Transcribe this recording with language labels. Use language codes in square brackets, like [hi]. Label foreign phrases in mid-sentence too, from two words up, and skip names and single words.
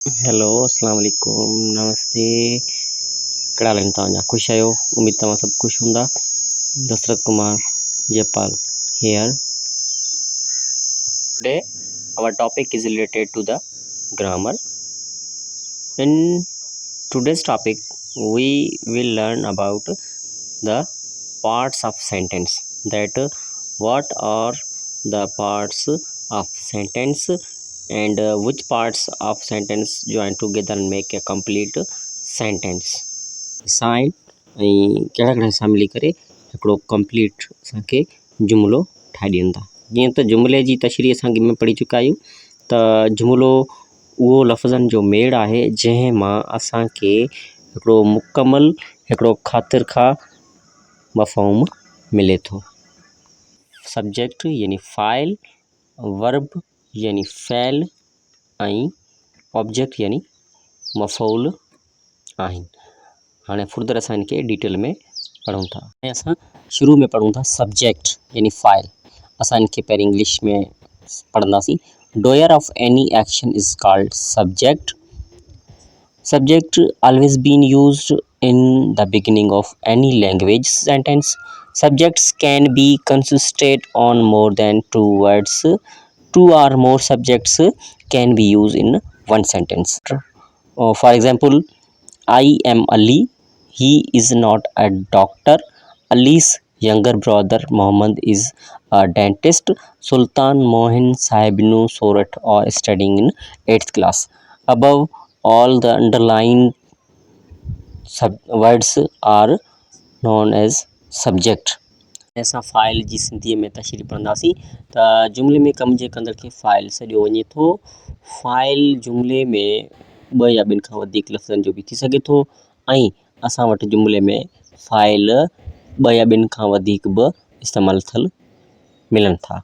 [sd] हेलो [ar] السلام عليكم [sd] नमस्ते कड़ा हाल तव्हांजा ख़ुशि आहियो उम्मीद तव्हां सभु ख़ुशि हूंदा दशरथ कुमार जयपाल [en] here today our topic is related to the grammar. In today's topic we will learn about the parts of sentence, that what are the parts of sentence and which parts of sentence join together and make a complete sentence. [sd] साइन ऐं कहिड़ा कहिड़ा हिसा मिली करे हिकिड़ो कंप्लीट असांखे जुमिलो ठाहे ॾियनि था। जीअं त जुमिले जी तशरीह असां अॻु में पढ़ी चुका आहियूं त जुमिलो उहो लफ़्ज़नि जो मेड़ आहे जंहिं मां असांखे हिकिड़ो मुकमल हिकिड़ो ख़ातिर खां मफ़हूम मिले थो। सब्जेक्ट यानी फ़ाइल, वर्ब यानी फ़ैल ऐं ऑब्जेक्ट यानी मफ़ऊल आहिनि। हाणे फुर्दर असां इनके डिटेल में पढ़ूं था। ऐं असां शुरू में पढ़ूं था सब्जेक्ट यानी फ़ाइल। असां इनके पहिरीं इंग्लिश में पढ़ंदासीं। [en] doer of any action is called subject. Subject always been used in the beginning of any language sentence. Subjects can be consisted on more than two words. Two or more subjects can be used in one sentence. For example, I am Ali. He is not a doctor. Ali's younger brother Mohammed is a dentist. Sultan Mohin Sahibnu Sorat are studying in 8th class. Above all, the underlined words are known as subject. [sd] ऐसा फ़ाइल जी सिंधीअ में तशरीह पढ़ंदासीं त जुमिले में कम जे कंदड़ खे फ़ाइल सॾियो वञे थो। फ़ाइल जुमिले में ॿ या ॿिनि खां वधीक लफ़्ज़नि जो बि थी सघे थो ऐं असां वटि जुमिले में फ़ाइल ॿ या ॿिनि खां वधीक बि इस्तेमालु थियल मिलनि था।